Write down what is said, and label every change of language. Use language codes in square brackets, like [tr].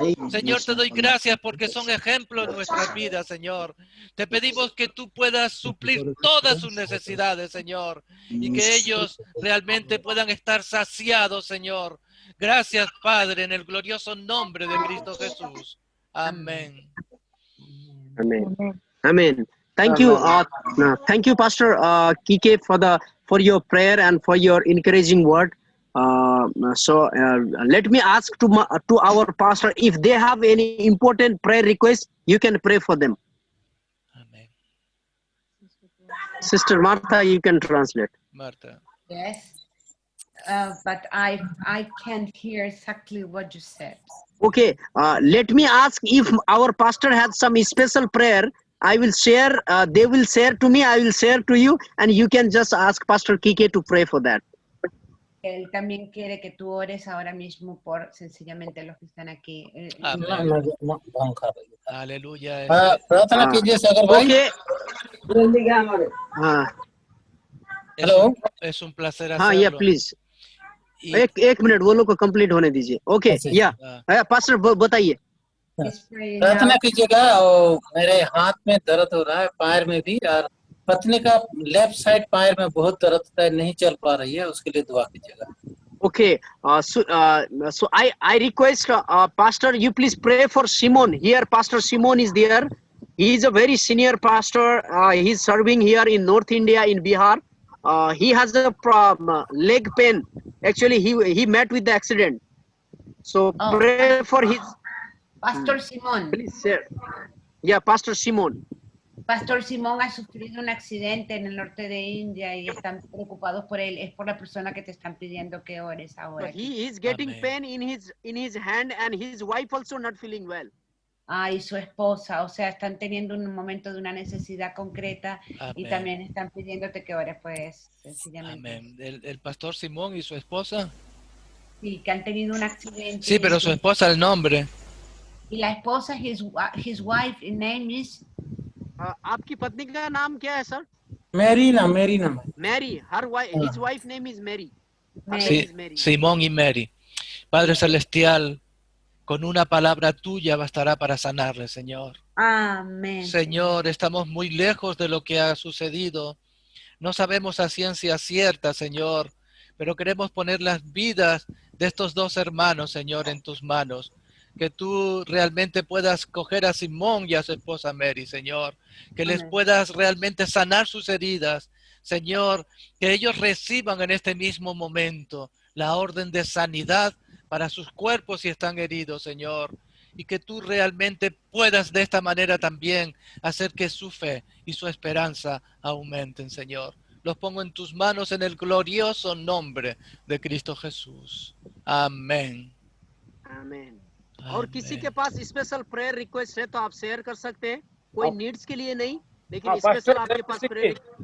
[es] Señor, te doy gracias porque son ejemplos en nuestras vidas, Señor. Te pedimos que tú puedas suplir todas sus necesidades, Señor, y que ellos realmente puedan estar saciados, Señor. Gracias, Padre, en el glorioso nombre de Cristo Jesús. Amén. [en] Amen. Amen. Thank you, Pastor Kike, for your prayer and for your encouraging word. Let me ask to our pastor if they have any important prayer requests. You can pray for them. Amen. Sister Martha, you can translate. Martha. Yes. But I can't hear exactly what you said. Okay, let me ask if our pastor has some special prayer. I will share, they will share to me, I will share to you, and you can just ask Pastor Kike to pray for that. [es] Él también quiere que tú ores ahora mismo por sencillamente los que están aquí. Aleluya. [hi] प्रार्थना कीजिए सागर भाई. [en] Okay. Hello. [es] Es un placer [hi] हाँ, [es] hacerlo. [en] yeah, please. [hi] एक minute वो लोग को complete होने दीजिए. [en] Okay, yeah. [hi] Pastor बताइए. प्रार्थना कीजिएगा. और मेरे हाथ में दर्द हो रहा है, पैर में भी, और पत्नी का लेफ्ट साइड पैर में बहुत दर्द होता है, नहीं चल पा रही है, उसके लिए दुआ कीजिएगा. [en] Okay, so I request Pastor, you please pray for Simon. Here, Pastor Simon is there. He is a very senior pastor. He is serving here in North India, in Bihar. He has a leg pain. Actually, he met with the accident. So pray for his. Pastor Simón. Please share. Yeah, Pastor Simon. [es] Pastor Simón ha sufrido un accidente en el norte de India y están preocupados por él. Es por la persona que te están pidiendo que ores ahora. He is getting pain in his hand, and his wife also not feeling well. Y su esposa, o sea, están teniendo un momento de una necesidad concreta. Amén. Y también están pidiéndote que ores, pues, sencillamente. Amén. El pastor Simón y su esposa. Sí, que han tenido un accidente. Sí, pero su esposa, el nombre. Y la esposa, [en] his wife, name is. [hi] आपकी पत्नी का नाम क्या है, sir? Mary नाम. [en] Mary. His wife name is Mary. [es] Sí, Simón y Mary. Padre Celestial, con una palabra tuya bastará para sanarle, Señor. Amén. Señor, estamos muy lejos de lo que ha sucedido. No sabemos a ciencia cierta, Señor, pero queremos poner las vidas de estos dos hermanos, Señor, en tus manos. Que tú realmente puedas coger a Simón y a su esposa Mary, Señor. Que les puedas realmente sanar sus heridas. Señor, que ellos reciban en este mismo momento la orden de sanidad para sus cuerpos si están heridos, Señor. Y que tú realmente puedas de esta manera también hacer que su fe y su esperanza aumenten, Señor. Los pongo en tus manos en el glorioso nombre de Cristo Jesús. Amén. Amén. [hi] और किसी के पास special prayer request है तो आप share कर सकते हैं. कोई नीड्स के लिए नहीं, लेकिन स्पेशल आपके पास प्रेयर.